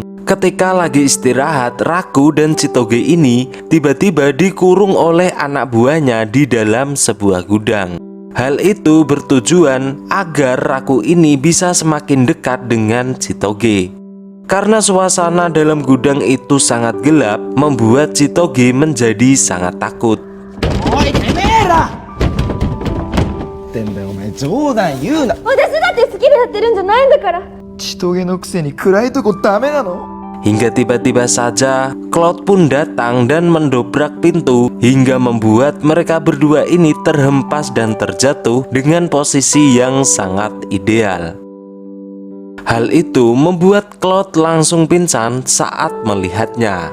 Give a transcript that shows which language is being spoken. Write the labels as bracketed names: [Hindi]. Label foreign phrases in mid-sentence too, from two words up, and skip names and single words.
[Indonesian] Ketika lagi istirahat, Raku dan Chitoge ini tiba-tiba dikurung oleh anak buahnya di dalam sebuah gudang. Hal itu bertujuan agar Raku ini bisa semakin dekat dengan Chitoge. Karena suasana dalam gudang itu sangat gelap, membuat Chitoge menjadi sangat takut. [Japanese] ってんだよお前冗談言うな。私だって好きでやってるんじゃないんだから。千棘のくせに暗いとこダメなの。 [Indonesian] Hingga tiba-tiba saja Cloud pun datang dan mendobrak pintu hingga membuat mereka berdua ini terhempas dan terjatuh dengan posisi yang sangat ideal. Hal itu membuat Cloud langsung pingsan saat melihatnya.